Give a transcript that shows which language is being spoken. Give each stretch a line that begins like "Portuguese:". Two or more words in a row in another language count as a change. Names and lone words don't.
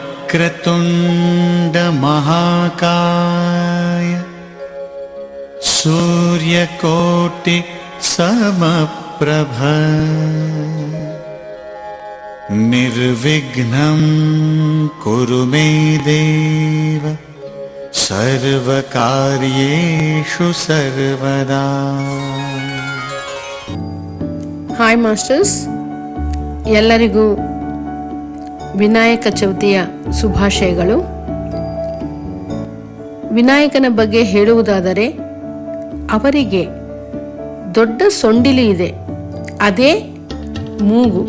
Sanskrit: वक्रतुण्ड महाकाय सूर्यकोटि समप्रभ निर्विघ्नं कुरु मे देव सर्वकार्येषु सर्वदा.
Kannada: ಹಾಯ್ ಮಾಸ್ಟರ್ಸ್, ಎಲ್ಲರಿಗೂ ವಿನಾಯಕ ಚೌತಿಯ ಶುಭಾಶಯಗಳು. ವಿನಾಯಕನ ಬಗ್ಗೆ ಹೇಳುವುದಾದರೆ, ಅವರಿಗೆ ದೊಡ್ಡ ಸೊಂಡಿಲು ಇದೆ, ಅದೇ ಮೂಗು.